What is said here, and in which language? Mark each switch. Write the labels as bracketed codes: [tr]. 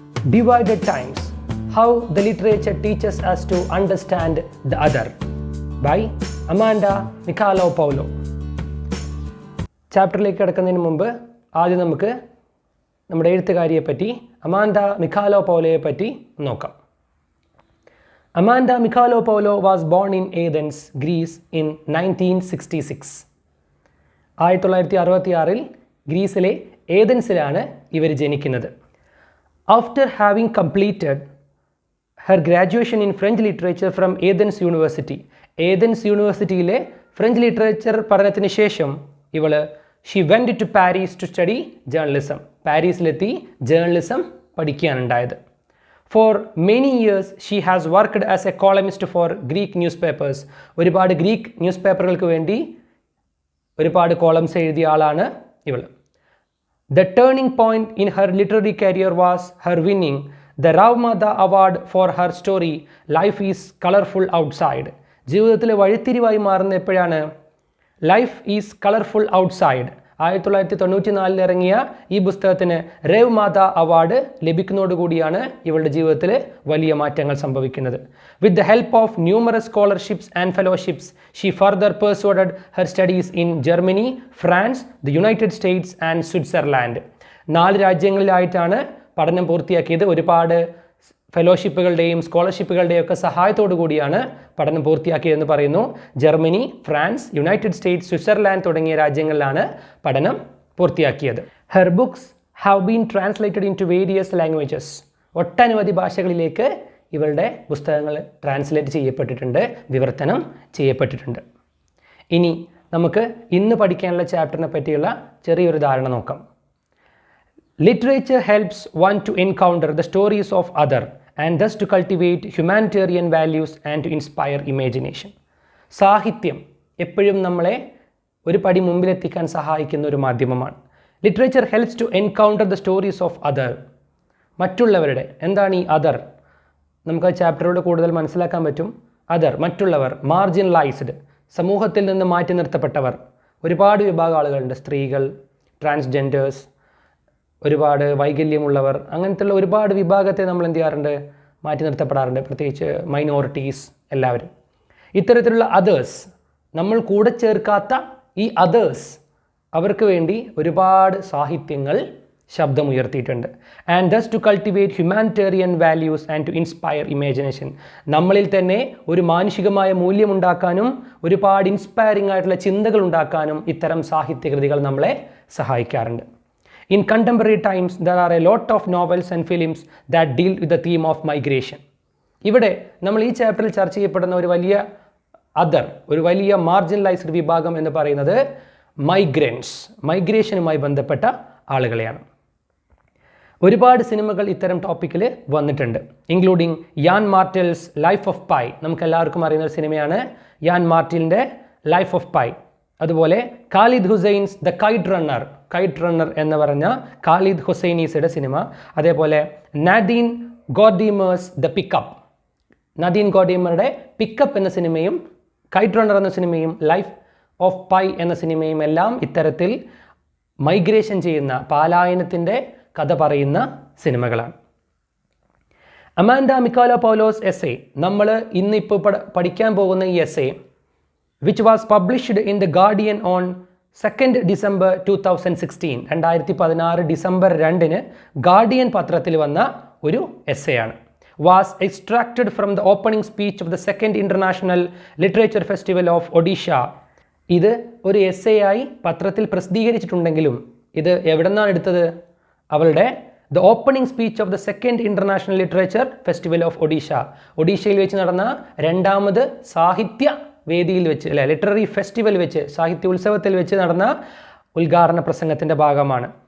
[en] Divided times, how the literature teaches us to understand the other by Amanda Michalopoulos. [ml] ചാപ്റ്ററിലേക്ക് കടക്കുന്നതിന് മുമ്പ് ആദ്യം നമുക്ക് നമ്മുടെ എഴുത്തുകാരിയെ പറ്റി അമാൻഡ മിഖാലോപൗലോയെ പറ്റി നോക്കാം. [en] Amanda Michalopoulos was born in Athens, Greece in 1966. [ml] 1966 ഗ്രീസിലെ ഏതൻസിലാണ് ഇവർ ജനിക്കുന്നത്. [en] After having completed her graduation in French literature from Athens University, [ml] Athens യൂണിവേഴ്സിറ്റിയിലെ ഫ്രഞ്ച് ലിറ്ററേച്ചർ പഠനത്തിന് ശേഷം ഇവൾ [en] she went to Paris to study journalism. [ml] പാരീസിലെത്തി journalism പഠിക്കാനുണ്ടായത്. [en] For many years, she has worked as a columnist for Greek newspapers. [ml] ഒരുപാട് Greek news പേപ്പറുകൾക്ക് വേണ്ടി ഒരുപാട് columns എഴുതിയ ആളാണ് ഇവൾ. [en] The turning point in her literary career was her winning the Ravmada Award for her story Life is Colorful Outside. [ml] ജീവിതത്തിലെ വഴിത്തിരിവായി മാറുന്ന എപ്പോഴാണ്? Life is colourful outside 1994 ഇറങ്ങിയ ഈ പുസ്തകത്തിന് രവ്മാത അവാർഡ് ലഭിക്കുന്നതോടുകൂടിയാണ് ഇവളുടെ ജീവിതത്തിൽ വലിയ മാറ്റങ്ങൾ സംഭവിക്കുന്നത്. [en] With the help of numerous scholarships and fellowships she further pursued her studies in Germany, France, the United States and Switzerland. [ml] 4 രാജ്യങ്ങളിലായിട്ടാണ് പഠനം പൂർത്തിയാക്കിയത്. ഒരുപാട് ഫെലോഷിപ്പുകളുടെയും സ്കോളർഷിപ്പുകളുടെയും ഒക്കെ സഹായത്തോടു കൂടിയാണ് പഠനം പൂർത്തിയാക്കിയതെന്ന് പറയുന്നു. Germany, France, United States, Switzerland തുടങ്ങിയ രാജ്യങ്ങളിലാണ് പഠനം പൂർത്തിയാക്കിയത്. [en] Her books have been translated into various languages. [ml] ഒട്ടനവധി ഭാഷകളിലേക്ക് ഇവളുടെ പുസ്തകങ്ങൾ ട്രാൻസ്ലേറ്റ് ചെയ്യപ്പെട്ടിട്ടുണ്ട്, വിവർത്തനം ചെയ്യപ്പെട്ടിട്ടുണ്ട്. ഇനി നമുക്ക് ഇന്ന് പഠിക്കാനുള്ള ചാപ്റ്ററിനെ പറ്റിയുള്ള ചെറിയൊരു ധാരണ നോക്കാം. [en] Literature helps one to encounter the stories of other and thus to cultivate humanitarian values and to inspire imagination. [ml] സാഹിത്യം എപ്പോഴും നമ്മളെ ഒരു പടി മുമ്പിലെത്തിക്കാൻ സഹായിക്കുന്ന ഒരു മാധ്യമമാണ്. [en] Literature helps to encounter the stories of other. [ml] മറ്റുള്ളവരുടെ, എന്താണ് ഈ അതർ? നമുക്ക് ആ ചാപ്റ്ററിലൂടെ കൂടുതൽ മനസ്സിലാക്കാൻ പറ്റും. അതർ, മറ്റുള്ളവർ, മാർജിനലൈസ്ഡ്, സമൂഹത്തിൽ നിന്ന് മാറ്റി നിർത്തപ്പെട്ടവർ. ഒരുപാട് വിഭാഗം ആളുകളുണ്ട്. സ്ത്രീകൾ, ട്രാൻസ്ജെൻഡേഴ്സ്, ഒരുപാട് വൈകല്യമുള്ളവർ, അങ്ങനത്തെയുള്ള ഒരുപാട് വിഭാഗത്തെ നമ്മൾ എന്ത് ചെയ്യാറുണ്ട്? മാറ്റി നിർത്തപ്പെടാറുണ്ട്. പ്രത്യേകിച്ച് മൈനോറിറ്റീസ്, എല്ലാവരും. ഇത്തരത്തിലുള്ള അതേഴ്സ്, നമ്മൾ കൂടെ ചേർക്കാത്ത ഈ അതേഴ്സ്, അവർക്ക് വേണ്ടി ഒരുപാട് സാഹിത്യങ്ങൾ ശബ്ദമുയർത്തിയിട്ടുണ്ട്. [en] And thus to cultivate humanitarian values and to inspire imagination. [ml] നമ്മളിൽ തന്നെ ഒരു മാനുഷികമായ മൂല്യമുണ്ടാക്കാനും ഒരുപാട് ഇൻസ്പയറിംഗ് ആയിട്ടുള്ള ചിന്തകൾ ഉണ്ടാക്കാനും ഇത്തരം സാഹിത്യകൃതികൾ നമ്മളെ സഹായിക്കാറുണ്ട്. [en] In contemporary times, there are a lot of novels and films that deal with the theme of migration. [ml] ഇവിടെ നമ്മൾ ഈ ചാപ്റ്ററിൽ ചർച്ച ചെയ്യപ്പെടുന്ന ഒരു വലിയ അതർ, ഒരു വലിയ മാർജിനലൈസ്ഡ് വിഭാഗം എന്ന് പറയുന്നത് മൈഗ്രൻസ്, മൈഗ്രേഷനുമായി ബന്ധപ്പെട്ട ആളുകളെയാണ്. ഒരുപാട് സിനിമകൾ ഇത്തരം ടോപ്പിക്കിൽ വന്നിട്ടുണ്ട്, ഇൻക്ലൂഡിങ് യാൻ മാർട്ടിൽസ് ലൈഫ് ഓഫ് പൈ. നമുക്ക് എല്ലാവർക്കും അറിയുന്ന ഒരു സിനിമയാണ് യാൻ മാർട്ടിലിൻ്റെ ലൈഫ് ഓഫ് പൈ. അതുപോലെ Khalid Hussains the KITE runner, KITE runner എന്ന് പറഞ്ഞ ഖാലിദ് ഹുസൈനീസിയുടെ സിനിമ. അതേപോലെ Nadine ഗോർഡിമേഴ്സ് the pickup, Nadine ഗോർഡിമറുടെ pickup എന്ന സിനിമയും കൈറ്റ് റണ്ണർ എന്ന സിനിമയും ലൈഫ് ഓഫ് പൈ എന്ന സിനിമയും എല്ലാം ഇത്തരത്തിൽ മൈഗ്രേഷൻ ചെയ്യുന്ന, പാലായനത്തിൻ്റെ കഥ പറയുന്ന സിനിമകളാണ്. അമാൻഡ മിക്കാലോപൗലോസ് എസ്സേ, നമ്മൾ ഇന്നിപ്പോൾ പഠിക്കാൻ പോകുന്ന ഈ essay [en] which was published in The Guardian on 2nd December 2016, [ml] 2016 December 2 guardian പത്രത്തിൽ വന്ന ഒരു എസ്സേയാണ്. [en] was extracted from the opening speech of the 2nd International Literature Festival of Odisha. [ml] ഇത് ഒരു എസ്സേയായി പത്രത്തിൽ പ്രസിദ്ധീകരിച്ചിട്ടുണ്ടെങ്കിലും ഇത് എവിടെ നിന്നാണ് എടുത്തത്? അവളുടെ [en] The opening speech of the second international literature festival of Odisha. [ml] ഒഡീഷയിൽ വെച്ച് നടന്ന രണ്ടാമത് സാഹിത്യ വേദിയിൽ വെച്ച് അല്ലെ ലിറ്റററി ഫെസ്റ്റിവൽ വെച്ച് സാഹിത്യ ഉത്സവത്തിൽ വെച്ച് നടന്ന ഉദ്ഘാടന പ്രസംഗത്തിൻ്റെ ഭാഗമാണ്.